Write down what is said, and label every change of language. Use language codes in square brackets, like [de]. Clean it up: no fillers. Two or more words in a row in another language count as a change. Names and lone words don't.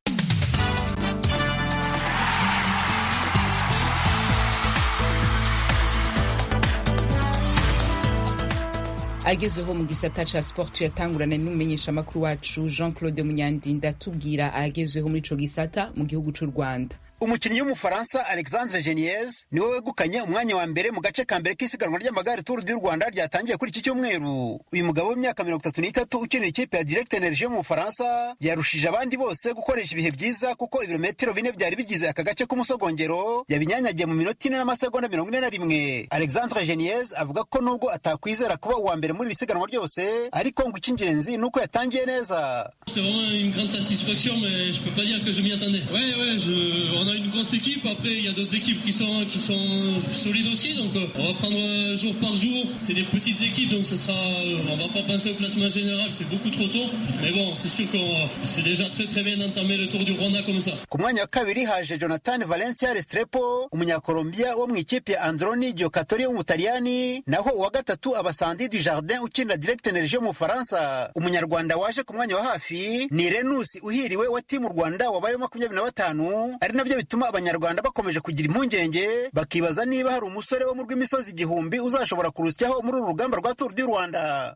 [rn] agezeho mu gisata ca sport yatangurana n'umumenyesha makuru wacu Jean-Claude Munyandinda tubwira agezeho muri ico gisata mu gihugu c'u Rwanda. [rw] Umukinnyi w'umufaransa Alexandre Geniez niwe wegukanye umwanya wa mbere mu gace ka mbere k'isiganwa ry'amagare Tour du Rwanda ryatangiye kuri iki cyumweru. Uyu mugabo w'imyaka 33 ukinira ikipe ya Direct Energie mu Bufaransa yarushije abandi bose gukoresha ibihe byiza kuko ibirometero 4 byari bigize aka gace k'umusogongero yabinyanyagiye mu minota 4 n'amasegonda 41. Alexandre Geniez avuga ko nubwo atakwizera kuba uwa mbere muri isiganwa ryose ariko ngo icy'ingenzi nuko yatangiye neza. [fr] C'est vraiment une grande satisfaction, mais je peux pas dire que je m'y attendais. On a une grosse équipe, après il y a d'autres équipes qui sont solides aussi, donc on va prendre jour par jour. C'est des petites équipes, donc ce sera, on va pas penser au classement général, c'est beaucoup trop tôt, mais bon, c'est sûr que c'est déjà très bien d'entamer le Tour du Rwanda comme ça. [rw] Ku mwanya wa kabiri haje Jonathan Valencia Restrepo, umunyakolombia wo mu ikipe ya Androni Giocatori wo mu Butaliyani, naho uwa gatatu Abasandi du Jardin ukinira Direct Energie mu Bufaransa. Umunyarwanda waje ku mwanya wa hafi ni Renus Uhiriwe wa timu Rwanda wabaye 25, ari nabyo bituma abanyarwanda bakomeje kugira impungenge bakibaza niba hari umusore wo mu rw'imisozi igihumbi uzashobora kurusyaho muri uru rugamba rwa Tour du Rwanda.